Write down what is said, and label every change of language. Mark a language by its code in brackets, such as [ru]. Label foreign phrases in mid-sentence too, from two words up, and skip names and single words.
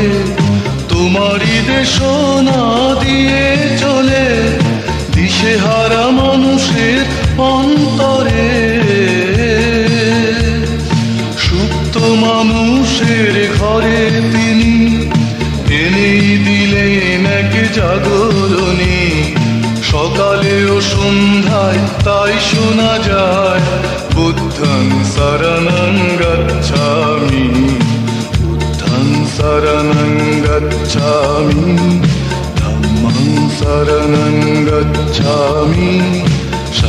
[bn] তোমারই দেশনা দিয়ে চলে দিশেহারা মানুষের অন্তরে। সুপ্ত মানুষের ঘরে তিনি এনেই দিলেন এক জাগরণী। সকালে ও সন্ধ্যায় তাই শোনা যায়, [pi] বুদ্ধং শরণং গচ্ছামি, বুদ্ধং শরণং গচ্ছামি, ধম্মং শরণং গচ্ছামি,